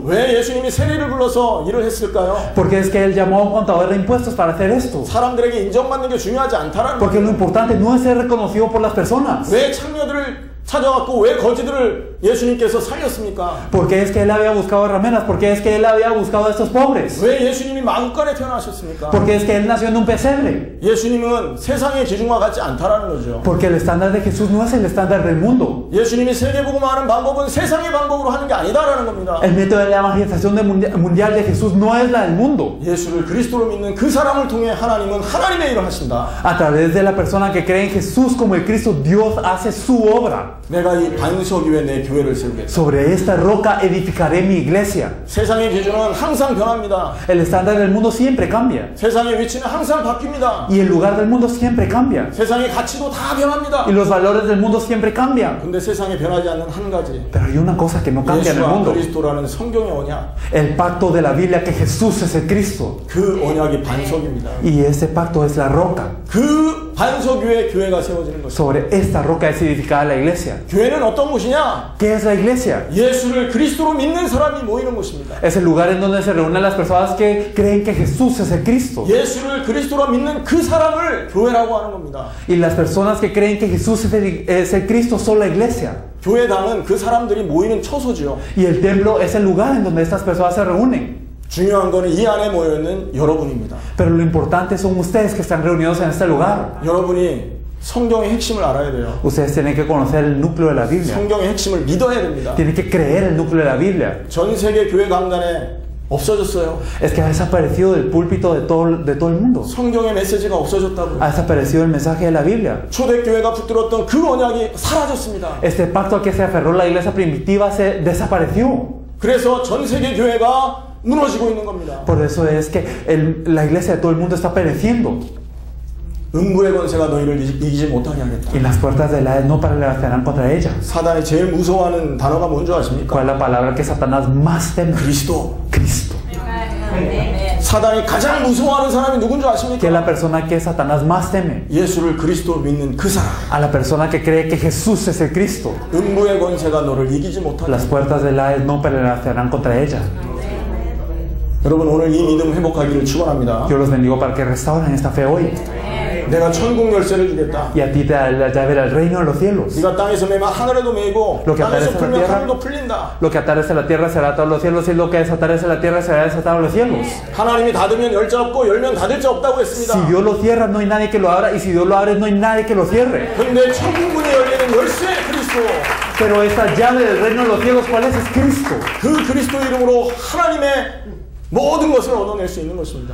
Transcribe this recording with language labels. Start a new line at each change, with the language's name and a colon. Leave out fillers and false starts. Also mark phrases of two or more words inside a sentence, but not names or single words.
Korean: 왜 예수님이 세리를 불러서 일을 했을까요?
Spanish: Porque es que Él llamó a un contador de impuestos para hacer esto.
Korean: 사람들에게 인정받는 게 중요하지 않다라는
Spanish: Porque lo
Korean: 거예요.
Spanish: importante no es ser reconocido por las personas.
Korean: 왜 창녀들을 찾아왔고 왜 거지들을 예수님께서 살렸습니까?
Spanish: Porque es que Él había buscado rameras. Porque es que Él había buscado a estos pobres.
Korean: 왜 예수님이 마구간에 태어나셨습니까?
Spanish: Porque es que Él nació en un pesebre.
Korean: 예수님은 세상의 기준과 같지 않다라는 거죠.
Spanish: Porque el estándar de Jesús no es el estándar del mundo.
Korean: 예수님이 세계복음하는 방법은 세상의 방법으로 하는 게 아니다라는 겁니다.
Spanish: El método de la evangelización mundial de Jesús no es la del mundo.
Korean: 예수를 그리스도로 믿는 그 사람을 통해 하나님은 하나님의 일을 하신다.
Spanish: A través de la persona que cree en Jesús como el Cristo, Dios hace su obra.
Korean: 내가 이 반석 위에 내 교회를 세우겠다.
Spanish: Sobre esta roca edificaré mi iglesia.
Korean: 세상의 기준은 항상 변합니다.
Spanish: El estándar del mundo siempre cambia.
Korean: 세상의 위치는 항상 바뀝니다.
Spanish: Y el lugar del mundo siempre cambia.
Korean: 세상의 가치도 다 변합니다.
Spanish: Y los valores del mundo siempre cambian.
Korean: 근데 세상에 변하지 않는 한 가지,
Spanish: Pero hay una cosa que no cambia en el
Korean: 예수와
Spanish: mundo.
Korean: 그리스도라는 성경의 언약,
Spanish: El pacto de la Biblia que Jesús es el Cristo.
Korean: 그 언약이 반석입니다.
Spanish: Y ese pacto es la roca.
Korean: 그 반석 위에 교회가 세워지는 것입니다.
Spanish: Sobre esta roca es edificada la iglesia.
Korean: 교회는 어떤 곳이냐?
Spanish: ¿Qué es la iglesia?
Korean: 예수를 그리스도로 믿는 사람이 모이는 곳입니다.
Spanish: Es el lugar en donde se reúnen las personas que creen que Jesús es el Cristo.
Korean: 예수를 그리스도로 믿는 그 사람을 교회라고 하는 겁니다.
Spanish: Y las personas que creen que Jesús es el Cristo son la iglesia.
Korean: 교회당은 그 사람들이 모이는 처소지요.
Spanish: Y el templo es el lugar en donde estas personas se reúnen.
Korean: 중요한 거는 이 안에 모여있는 여러분입니다.
Spanish: Pero lo importante son ustedes que están reunidos en este lugar.
Korean: 여러분이 성경의 핵심을 알아야 돼요.
Spanish: Ustedes tienen que conocer el núcleo de la Biblia.
Korean: 성경의 핵심을 믿어야 됩니다.
Spanish: Tienen que creer el núcleo de la Biblia.
Korean: 전 세계 교회 강단에 없어졌어요.
Spanish: Es que ha desaparecido del púlpito de todo el mundo.
Korean: 성경의 메시지가 없어졌다고.
Spanish: Ha desaparecido el mensaje de la Biblia.
Korean: 초대교회가 붙들었던 그 언약이 사라졌습니다.
Spanish: Este pacto al que se aferró la iglesia primitiva se desapareció.
Korean: 그래서 전 세계 교회가 무너지고 있는 겁니다.
Spanish: Por eso es que la iglesia de todo el mundo está pereciendo.
Korean: 음부의 권세가 너희를 이기지 못하게 하겠다.
Spanish: Y las puertas del Hades no prevalecerán contra ella.
Korean: 사단이 제일 무서워하는 단어가 뭔지 아십니까?
Spanish: ¿Cuál es la palabra que Satanás más teme?
Korean: 그리스도.
Spanish: Cristo.
Korean: 사단이 가장 무서워하는 사람이 누군지
Spanish: ¿Qué es
Korean: 아십니까?
Spanish: la persona que Satanás más teme?
Korean: 예수를 그리스도로 믿는 그 사람.
Spanish: A la persona que cree que Jesús es el Cristo.
Korean: 음부의 권세가 너를 이기지 못하게.
Spanish: Las puertas del Hades no prevalecerán contra ella.
Korean: 여러분 오늘 이 믿음 회복하기를 축원합니다.
Spanish: Yo los bendigo para que restauren esta fe hoy.
Korean: 내가 천국 열쇠를 주겠다.
Spanish: Y a ti te da la llave del reino de los cielos.
Korean: 네가 땅에서 매면 하늘에도 매이고
Spanish: Lo que
Korean: 땅에서
Spanish: atares en la
Korean: 풀면
Spanish: tierra,
Korean: 하늘도 풀린다.
Spanish: lo que atares en la tierra será atado a los cielos, y lo que desatares en la tierra será desatado a los cielos.
Korean: 하나님이 닫으면 열 자 없고 열면 닫을 자 없다고 했습니다.
Spanish: Si Dios lo cierra, no hay nadie que lo abra, y si Dios lo abre, no hay nadie que lo cierre.
Korean: 근데 천국 문이 열리는 열쇠 그리스도.
Spanish: Pero esta llave del reino de los cielos, ¿cuál es? Es Cristo.
Korean: 그 그리스도 이름으로 하나님의 모든 것을 얻어낼 수 있는 것입니다.